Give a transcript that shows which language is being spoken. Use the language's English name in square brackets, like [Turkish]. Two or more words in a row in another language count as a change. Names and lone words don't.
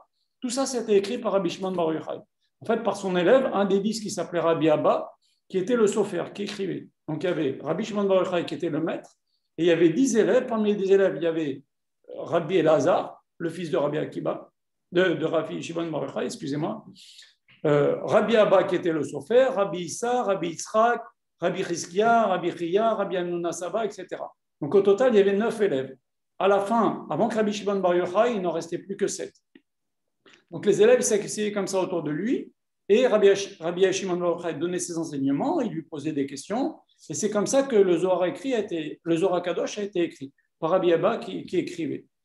[French] Tout ça, c'était écrit par Rabbi Shimon Bar Yochai. En fait, par son élève, un des 10 qui s'appelait Rabbi Abba, qui était le sofer, qui écrivait. Donc il y avait Rabbi Shimon Bar Yochai qui était le maître. Et il y avait 10 élèves. Parmi les 10 élèves, il y avait Rabbi Elazar, le fils de Rabbi Akiba, de Rabbi Shimon Bar Yochai, excusez-moi. Rabbi Abba qui était le sofer, Rabbi Issa, Rabbi Yitzhak, Rabbi Chizkia, Rabbi Chia, Rabbi Hanuna Saba, etc. Donc au total, il y avait 9 élèves. À la fin, avant que Rabbi Shimon Bar Yochai, il n'en restait plus que 7. Donc les élèves s'asseyaient comme ça autour de lui, et Rabbi Shimon Bar Yochai donnait ses enseignements, il lui posait des questions, et c'est comme ça que le Zohar HaKadosh a été écrit, par Rabbi Abba qui écrivait.